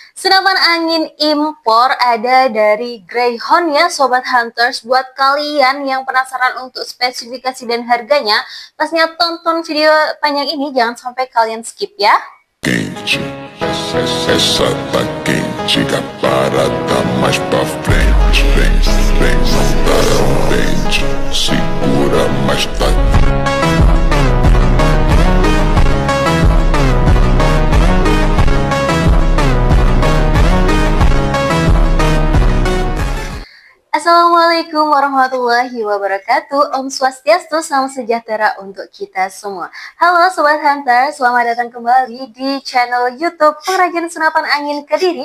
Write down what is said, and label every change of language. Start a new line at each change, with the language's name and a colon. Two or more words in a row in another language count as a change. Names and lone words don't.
Indonesian: Senapan angin impor ada dari Greyhound ya Sobat Hunters. Buat kalian yang penasaran untuk spesifikasi dan harganya, pastinya tonton video panjang ini, jangan sampai kalian skip ya.
Portuguese: Quente, essa tá quente, a parada mais pra frente, vem, não para frente, segura mais tá.
Arabic: السلام عليكم ورحمة الله وبركاته.
Indonesian: Om Swastiastu, salam sejahtera untuk kita semua. Halo Sobat Hunter, selamat datang kembali di channel YouTube Pengrajin Senapan Angin Kediri.